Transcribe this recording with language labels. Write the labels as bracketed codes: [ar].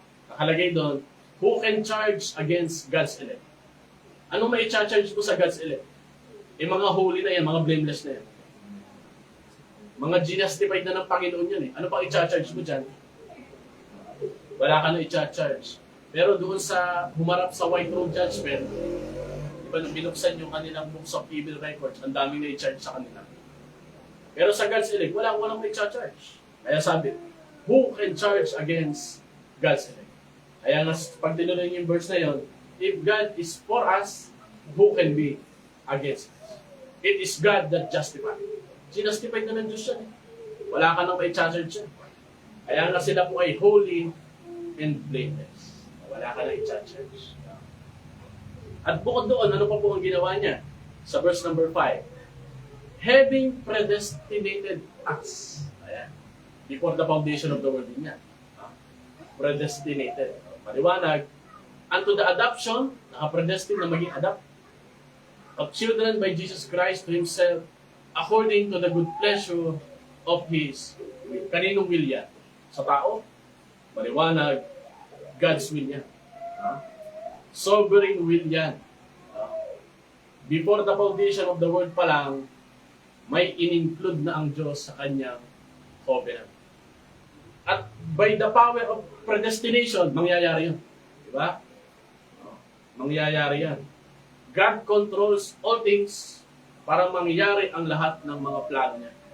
[tl] Nakalagay doon, [en] who can charge against God's elect? [tl] Anong may i-charge mo sa God's elect? Mga holy na yan, mga blameless na yan. Mga justified na ng Panginoon yan eh. Ano pang i-charge mo dyan? Wala ka na i-charge. Pero doon sa humarap sa white throne judgment, diba nung binuksan yung kanilang [en] books of evil records, [tl] ang daming na i-charge sa kanila. Pero sa God's elect, walang may i-charge. [en] Kaya sabi, who can charge against God's elect? [tl] Kaya nga, pag tinuloy yung verse na yun, [en] if God is for us, who can be against us? It is God that justifies. [tl] Sinustified na ng Diyos yan. Wala ka nang mai-charge siya. Kaya nga sila po ay [en] holy and blameless. [tl] Wala ka nang i-charge. At bukod doon, ano pa po ang ginawa niya? Sa verse number 5. [en] Having predestinated us. [tl] Ayan. [en] Before the foundation of the world [tl] niya. [en] Predestinated. Maliwanag, unto the adoption, [tl] naka-predestined na maging adapt, [en] of children by Jesus Christ to Himself, according to the good pleasure of His will. [tl] Kaninong will yan? Sa tao? Maliwanag, God's will yan. [en] Sovereign will yan. Before the foundation of the world pa lang, [tl] may in-include na ang Diyos sa kanyang [en] covenant. At by the power of predestination, [tl] mangyayari yun. Diba? Mangyayari yan. [en] God controls all things [tl] para mangyari ang lahat ng mga plano niya.